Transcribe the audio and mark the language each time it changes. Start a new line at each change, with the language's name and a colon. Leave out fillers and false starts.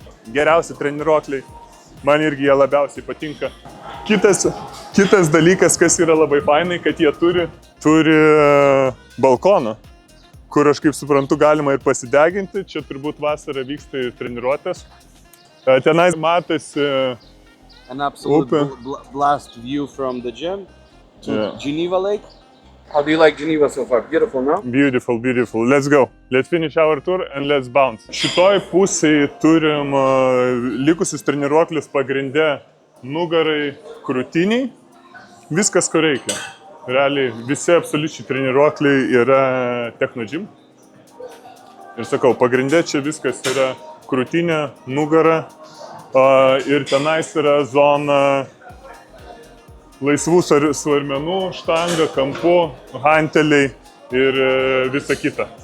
Lithuanian: Geriausi treniruokliai, man irgi jie labiausiai patinka. Kitas dalykas, kas yra labai fainai, kad jie turi balkoną, kur aš kaip suprantu galima ir pasideginti. Čia turbūt vasarą vyksta ir treniruotės. Tenais matosi
English: An absolute Open. blast view from the gym to Yeah. Geneva Lake. How do you like Geneva so far? Beautiful, no? Beautiful, beautiful. Let's go. Let's finish our tour and let's bounce.
Lithuanian: Šitoj pusėje turim likusius treniruoklius pagrinde nugarai, krūtiniai. Viskas, ko reikia. Realiai visi absoliučiai treniruokliai yra Techno Gym. Ir sakau, pagrinde čia viskas yra krūtinė, nugara ir tenais yra zona laisvų svarmenų, štanga, kampu, hanteliai ir visa kita.